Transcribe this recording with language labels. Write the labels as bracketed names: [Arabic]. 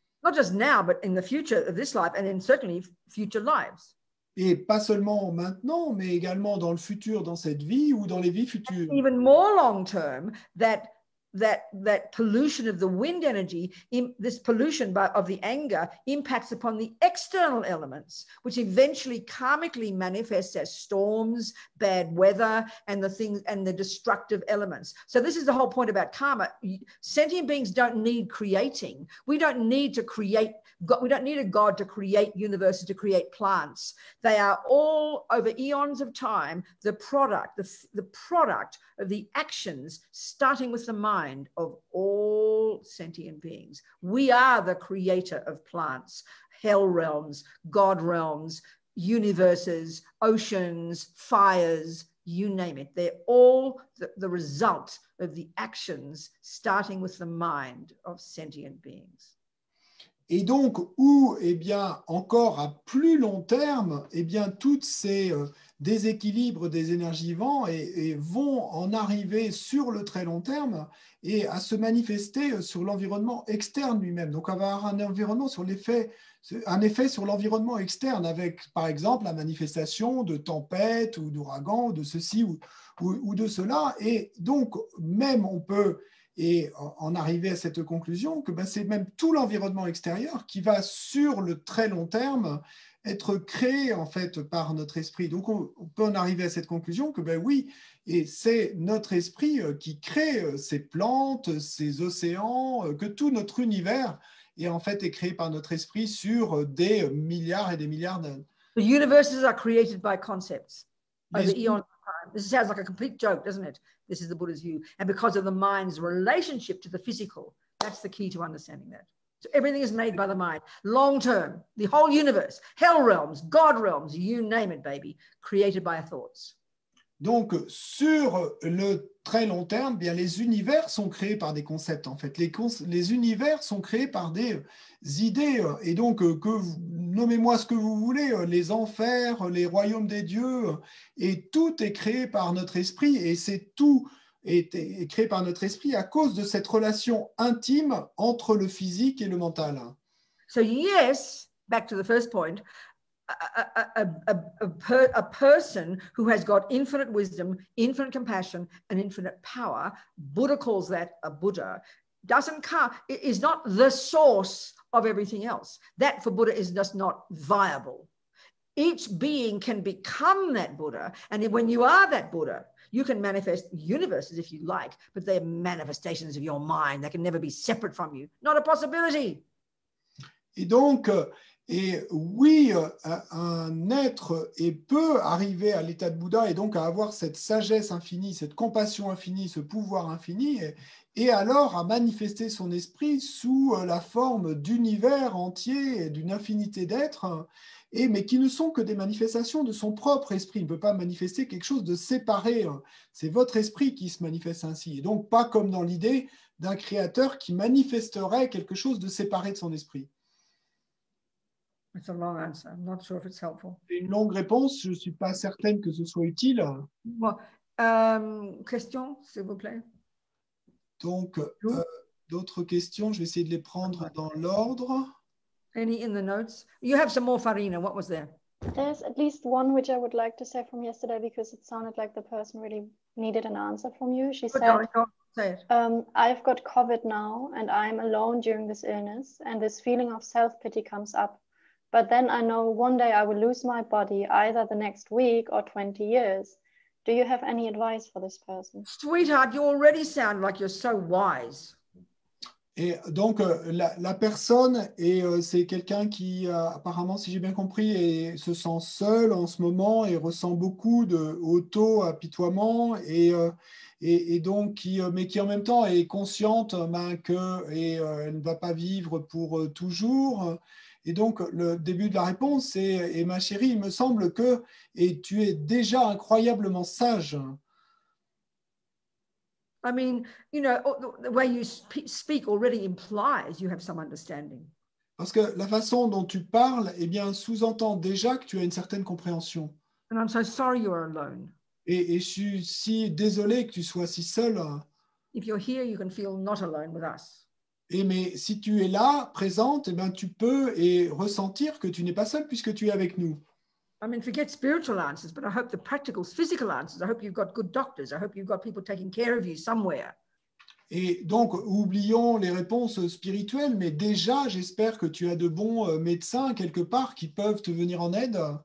[English] Not just now, but in the future of this life, and in certainly future lives. [French] Et pas seulement maintenant, mais également dans le futur, dans cette vie ou dans les vies futures. [English] Even more long term, that that pollution of the wind energy, this pollution of the anger impacts upon the external elements, which eventually karmically manifests as storms, bad weather, and the things and the destructive elements. So this is the whole point about karma. Sentient beings don't need creating. We don't need to create God. We don't need a God to create universes, to create plants. They are all, over eons of time, the product of the actions, starting with the mind, of all sentient beings. We are the creator of plants, hell realms, God realms, universes, oceans, fires, you name it. They're all the result of the actions, starting with the mind of sentient beings. [French] Et donc, où, eh bien, encore à plus long terme, eh bien, toutes ces déséquilibres des énergies vents et vont en arriver sur le très long terme et à se manifester sur l'environnement externe lui-même. Donc, on va avoir un effet sur l'environnement externe avec, par exemple, la manifestation de tempêtes ou d'ouragans, ou de ceci ou de cela. Et donc, même on peut en arriver à cette conclusion que c'est même tout l'environnement extérieur qui va, sur le très long terme, être créé en fait par notre esprit. Donc, on peut en arriver à cette conclusion que oui, et c'est notre esprit qui crée ces plantes, ces océans, que tout notre univers en fait est créé par notre esprit sur des milliards et des milliards d'années. [English] The universes are created by concepts over eons of time. This sounds like a complete joke, doesn't it? This is the Buddha's view. And because of the mind's relationship to the physical, that's the key to understanding that. So everything is made by the mind. Long term, the whole universe, hell realms, God realms, you name it, baby, created by our thoughts. [French] Donc, sur le très long terme, bien, les univers sont créés par des concepts, en fait. Les univers sont créés par des idées. Et donc, nommez-moi ce que vous voulez, les enfers, les royaumes des dieux, et tout est créé par notre esprit. Et c'est tout est créé par notre esprit à cause de cette relation intime entre le physique et le mental. [English] So yes, back to the first point, a person who has got infinite wisdom, infinite compassion, and infinite power, Buddha calls that a Buddha, is not the source of everything else. That for Buddha is just not viable. Each being can become that Buddha, and when you are that Buddha, you can manifest universes if you like, but they're manifestations of your mind. They can never be separate from you. Not a possibility. [French] Et donc, oui, un être peut arriver à l'état de Bouddha et donc à avoir cette sagesse infinie, cette compassion infinie, ce pouvoir infini, et alors à manifester son esprit sous la forme d'univers entier, d'une infinité d'êtres, mais qui ne sont que des manifestations de son propre esprit. Il ne peut pas manifester quelque chose de séparé. C'est votre esprit qui se manifeste ainsi. Et donc pas comme dans l'idée d'un créateur qui manifesterait quelque chose de séparé de son esprit. [English] It's a long answer. I'm not sure if it's helpful. [French] C'est une longue réponse. Je ne suis pas certaine que ce soit utile. Bon, question, s'il vous plaît. Donc, d'autres questions, je vais essayer de les prendre dans l'ordre. [English] Any in the notes? You have some more, Farina. What was there? There's at least one which I would like to say from yesterday because it sounded like the person really needed an answer from you. She said, say it. I've got COVID now and I'm alone during this illness and this feeling of self-pity comes up. But then I know one day I will lose my body either the next week or 20 years. Do you have any advice for this person? Sweetheart, you already sound like you're so wise. [French] Et donc, la personne, c'est quelqu'un qui, apparemment, si j'ai bien compris, se sent seul en ce moment et ressent beaucoup d'auto-apitoiement et donc, mais qui en même temps est consciente qu'elle ne va pas vivre pour toujours. Et donc, le début de la réponse, c'est « ma chérie, il me semble que tu es déjà incroyablement sage ». [English] I mean, you know, the way you speak already implies you have some understanding. [French] Parce que la façon dont tu parles, eh bien, sous-entend déjà que tu as une certaine compréhension. [English] And I'm so sorry you are alone. [French] Et je suis si désolé que tu sois si seul. [English] If you're here, you can feel not alone with us. [French] Mais si tu es là, présente, eh bien, tu peux ressentir que tu n'es pas seul puisque tu es avec nous. [English] I mean, forget spiritual answers, but I hope the practical, physical answers. I hope you've got good doctors. I hope you've got people taking care of you somewhere. [French] Et donc, oublions les réponses spirituelles, mais déjà, j'espère que tu as de bons médecins quelque part qui peuvent te venir en aide.